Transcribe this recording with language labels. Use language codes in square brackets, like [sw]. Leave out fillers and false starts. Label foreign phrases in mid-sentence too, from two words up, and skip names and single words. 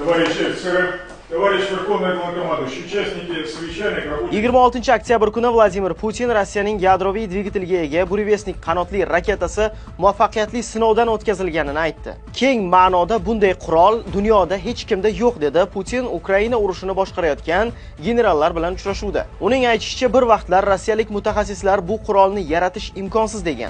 [ru] Товарищи офицеры, товарищ Верховный Главнокомандующий, участники совещания, рабочих... [uz] 26 oktyabr kuni Vladimir Putin Rossiyaning yadroviy dvigatelga ega burevestnik qanotli raketasi muvaffaqiyatli sinovdan o'tkazilganini aytdi. Keng ma'noda bunday qurol dunyoda hech kimda yo'q dedi Putin Ukraina urushini boshqarayotgan generallar bilan uchrashuvda. Uning aytishicha, bir vaqtlar rossiyalik mutaxassislar bu qurolni yaratish imkonsiz degan.